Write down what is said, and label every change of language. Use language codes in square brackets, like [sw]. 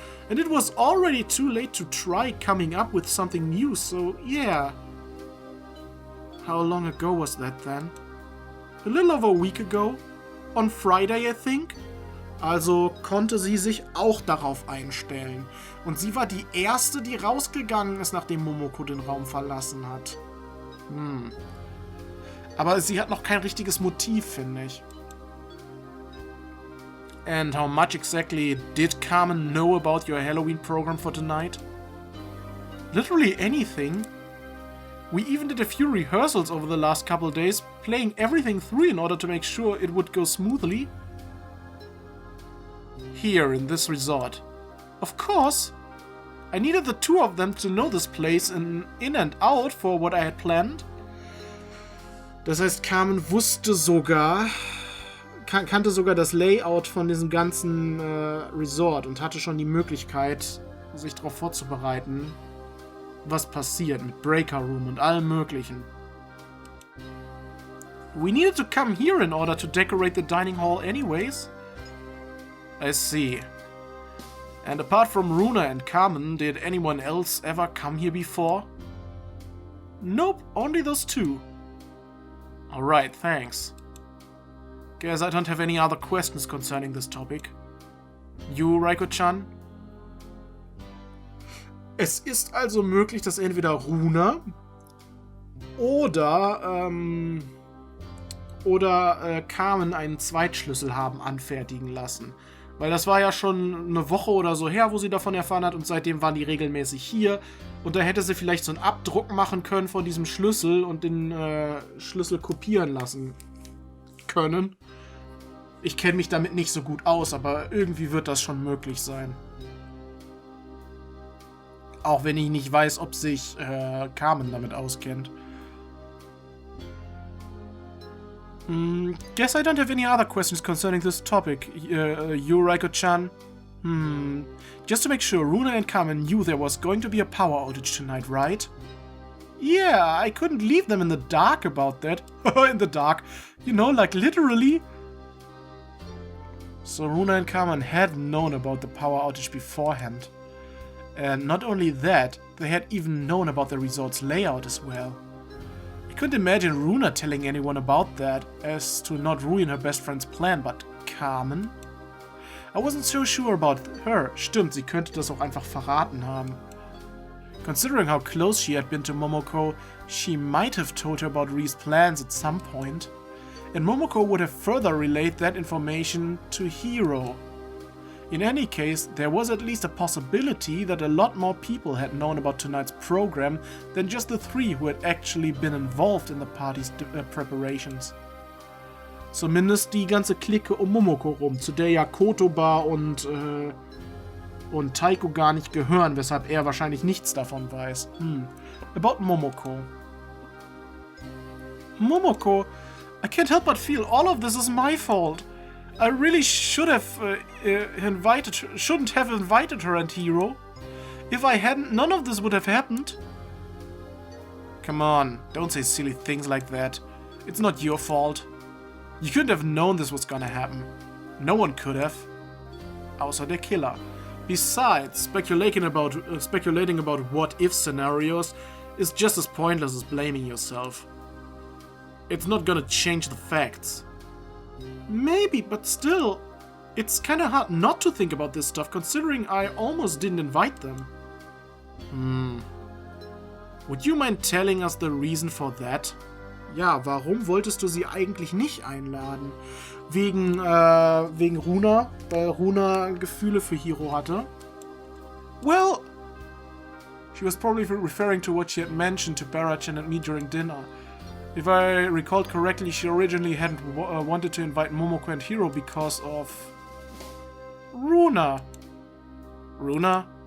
[en] And it was already too late to try coming up with something new, so yeah. How long ago was that then? A little over a week ago. On Friday, I think. [de] Also konnte sie sich auch darauf einstellen. Und sie war die Erste, die rausgegangen ist, nachdem Momoko den Raum verlassen hat. Aber sie hat noch kein richtiges Motiv, finde ich. [en] And how much exactly did Carmen know about your Halloween program for tonight? Literally anything. We even did a few rehearsals over the last couple of days, playing everything through in order to make sure it would go smoothly. Here, in this resort. Of course! I needed the two of them to know this place in and out for what I had planned. [de] Das heißt, Carmen wusste sogar, kannte sogar das Layout von diesem ganzen Resort und hatte schon die Möglichkeit, sich darauf vorzubereiten, was passiert mit Breaker Room und allem Möglichen. [en] We needed to come here in order to decorate the dining hall anyways. I see. And apart from Runa and Carmen, did anyone else ever come here before? Nope, only those two. Alright, thanks. Guess I don't have any other questions concerning this topic. You, Raiko-chan? [de] Es ist also möglich, dass entweder Runa oder Carmen einen Zweitschlüssel haben anfertigen lassen. Weil das war ja schon eine Woche oder so her, wo sie davon erfahren hat und seitdem waren die regelmäßig hier. Und da hätte sie vielleicht so einen Abdruck machen können von diesem Schlüssel und den Schlüssel kopieren lassen können. Ich kenne mich damit nicht so gut aus, aber irgendwie wird das schon möglich sein. Auch wenn ich nicht weiß, ob sich Carmen damit auskennt. [en] Guess I don't have any other questions concerning this topic. You, Raiko-chan? Just to make sure, Runa and Carmen knew there was going to be a power outage tonight, right? Yeah, I couldn't leave them in the dark about that. In the dark. You know, like literally. So Runa and Carmen had known about the power outage beforehand. And not only that, they had even known about the resort's layout as well. I couldn't imagine Runa telling anyone about that, as to not ruin her best friend's plan, but Carmen? I wasn't so sure about her. [de] Stimmt, sie könnte das auch einfach verraten haben. [en] Considering how close she had been to Momoko, she might have told her about Rie's plans at some point. And Momoko would have further relayed that information to Hiro. In any case, there was at least a possibility that a lot more people had known about tonight's program than just the 3 who had actually been involved in the party's preparations. [de] Zumindest die ganze Clique um Momoko rum, zu der ja Kotoba und Taiko gar nicht gehören, weshalb er wahrscheinlich nichts davon weiß. [en] About Momoko. Momoko, I can't help but feel all of this is my fault. I really shouldn't have invited her and Hiro. If I hadn't, none of this would have happened. Come on, don't say silly things like that. It's not your fault. You couldn't have known this was gonna happen. No one could have. [de] Außer der Killer. [en] Besides, speculating about what-if scenarios is just as pointless as blaming yourself. It's not gonna change the facts. Maybe, but still, it's kinda hard not to think about this stuff considering I almost didn't invite them. Would you mind telling us the reason for that? [de] Ja, warum wolltest du sie eigentlich nicht einladen? Wegen Runa, weil Runa Gefühle für Hiro hatte? [en] Well, she was probably referring to what she had mentioned to Barachan and me during dinner. If I recalled correctly, she originally hadn't wanted to invite Momoko and Hiro because of Runa. Runa?